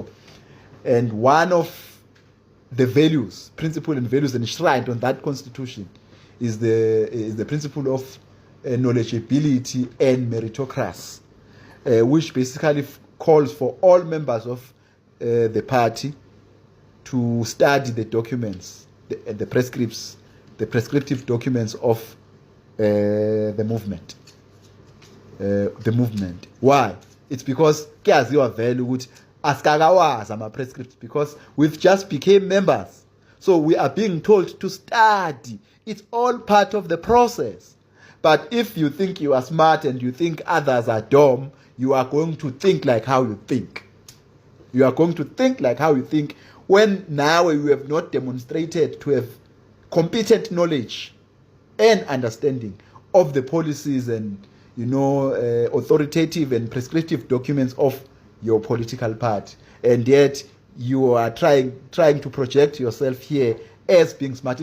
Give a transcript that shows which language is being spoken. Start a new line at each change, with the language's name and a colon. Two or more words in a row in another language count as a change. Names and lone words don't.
English: And one of the values, principle and values enshrined on that constitution is the principle of knowledgeability and meritocracy, which basically calls for all members of the party to study the documents, the prescriptive documents of the movement. Why? It's because
Zulu: kuyaziwa vele ukuthi asikakawazi ama-prescripts,
English: because we've just became members. So we are being told to study. It's all part of the process. But if you think you are smart and you think others are dumb, you are going to think like how you think. You are going to think like how you think when now you have not demonstrated to have competent knowledge and understanding of the policies and authoritative and prescriptive documents of your political party, and yet you are trying to project yourself here as being smart.